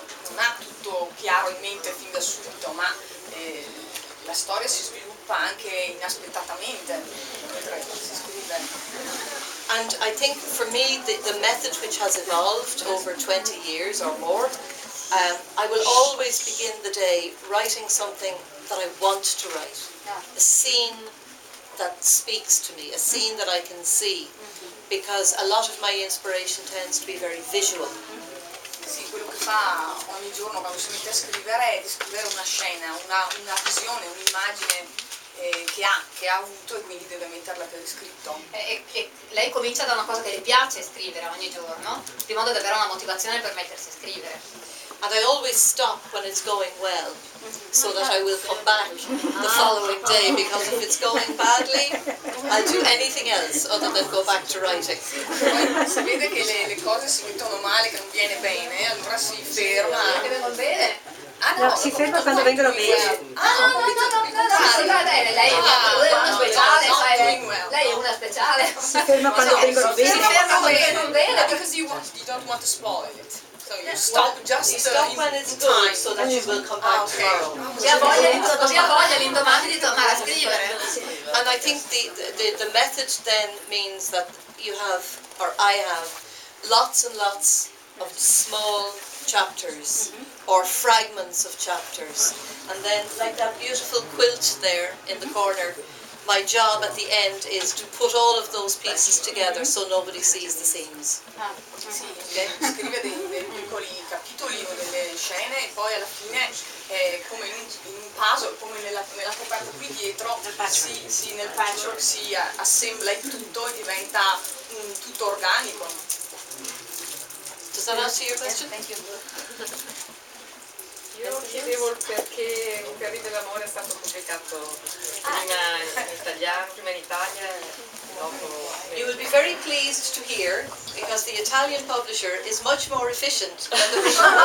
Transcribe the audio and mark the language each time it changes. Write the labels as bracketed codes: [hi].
[it] Non ha tutto chiaro in mente fin da subito, ma la storia si sviluppa anche inaspettatamente mentre si scrive. [en] And I think for me the method which has evolved over 20 years or more, I will always begin the day writing something that I want to write, a scene that speaks to me, a scene that I can see, because a lot of my inspiration tends to be very visual. [it] Sì, quello che fa ogni giorno quando si mette a scrivere è descrivere una scena, una visione, un'immagine che ha avuto e quindi deve metterla per iscritto. E lei comincia da una cosa che le piace scrivere ogni giorno, di modo da avere una motivazione per mettersi a scrivere. And I always stop when it's going well, so that I will come back the following day, because if it's going badly, I'll do anything else other than go back to writing. Poi si vede che le cose si mettono male, che non viene bene, allora si ferma. Che vengono bene? No, si ferma quando vengono bene. Lei è una speciale, sai, lei è una speciale. Si ferma quando vengono Si bene. ferma quando vengono bene. [en] Because you don't want to spoil it. So you stop just You stop when it's good, so that you will come back tomorrow. [it] Così ha voglia l'indomani di tornare a scrivere. [en] And I think the method then means that you have, or I have, lots and lots of small chapters or fragments of chapters, and then like that beautiful quilt there in the corner, my job at the end is to put all of those pieces together so nobody sees the seams. [it] Sì, scrive dei piccoli capitoli o delle scene e poi alla fine come in un puzzle, come nella coperta qui dietro, nel patchwork si assembla il tutto e diventa un tutto organico. [en] Does that answer your question? Thank you. [it] Io chiedevo il perché Terribile Amore è stato pubblicato prima in italiano, prima in Italia e dopo... [en] You will be very pleased to hear, because the Italian publisher is much more efficient than the British.